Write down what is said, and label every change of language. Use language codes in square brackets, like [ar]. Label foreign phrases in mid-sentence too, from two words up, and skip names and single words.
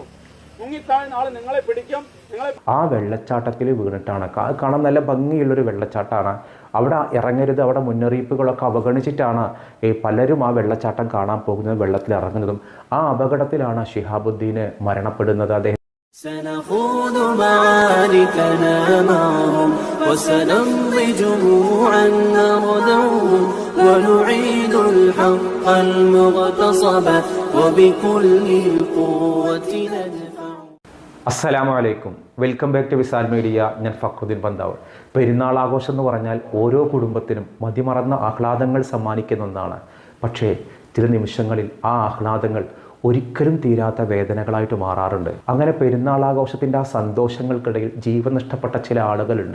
[ml] മുങ്ങിത്താഴ്ന്ന ആൾ നിങ്ങളെ പിടിക്കും. ആ വെള്ളച്ചാട്ടത്തിൽ വീണിട്ടാണ്. കാണാൻ നല്ല ഭംഗിയുള്ളൊരു വെള്ളച്ചാട്ടമാണ്. അവിടെ ഇറങ്ങരുത്, അവിടെ മുന്നറിയിപ്പുകളൊക്കെ അവഗണിച്ചിട്ടാണ് പലരും ആ വെള്ളച്ചാട്ടം കാണാൻ പോകുന്നതും വെള്ളത്തിൽ ഇറങ്ങുന്നതും. ആ അപകടത്തിലാണ് ശിഹാബുദ്ദീൻ മരണപ്പെടുന്നത്. അദ്ദേഹം [ar] سنخوض معاركنا معهم وسنمضي جموعا نردوهم ونعيد الحق المغتصب وبكل القوة ندفع. السلام عليكم, [en] welcome back to [ml] വിസാൽ മീഡിയ. ഞാൻ ഫക്രുദ്ദീൻ പന്താവ്. പെരുന്നാൾ ആഘോഷം എന്ന് പറഞ്ഞാൽ ഓരോ കുടുംബത്തിനും മതിമറന്ന ആഹ്ലാദങ്ങൾ സമ്മാനിക്കുന്ന ഒന്നാണ്. പക്ഷേ ചില നിമിഷങ്ങളിൽ ആ ആഹ്ലാദങ്ങൾ ഒരിക്കലും തീരാത്ത വേദനകളായിട്ട് മാറാറുണ്ട്. അങ്ങനെ പെരുന്നാൾ ആഘോഷത്തിൻ്റെ ആ സന്തോഷങ്ങൾക്കിടയിൽ ജീവൻ നഷ്ടപ്പെട്ട ചില ആളുകളുണ്ട്.